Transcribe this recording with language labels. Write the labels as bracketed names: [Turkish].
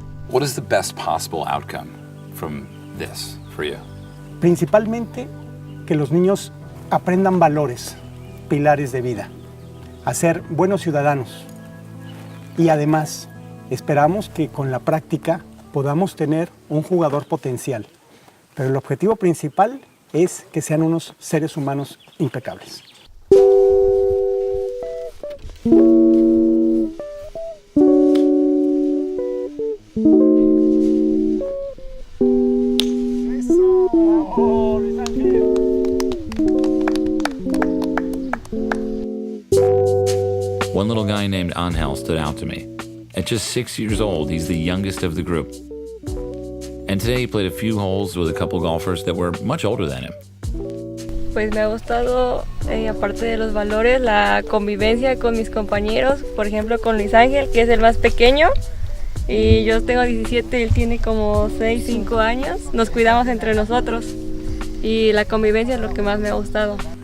[English] What is the best possible outcome from this for you? [Spanish] Principalmente que los niños aprendan valores, pilares de vida, a ser buenos ciudadanos. Y además, esperamos que con la práctica podamos tener un jugador potencial. Pero el objetivo principal es que sean unos seres humanos impecables. [English] One little guy named Angel stood out to me. At just 6 years old, he's the youngest of the group. And today he played a few holes with a couple golfers that were much older than him. [Spanish] Pues me ha gustado, aparte de los valores, la convivencia con mis compañeros, por ejemplo con Luis Ángel, que es el más pequeño, y yo tengo 17 y él tiene como 6, 5 años. Nos cuidamos entre nosotros y la convivencia es lo que más me ha gustado.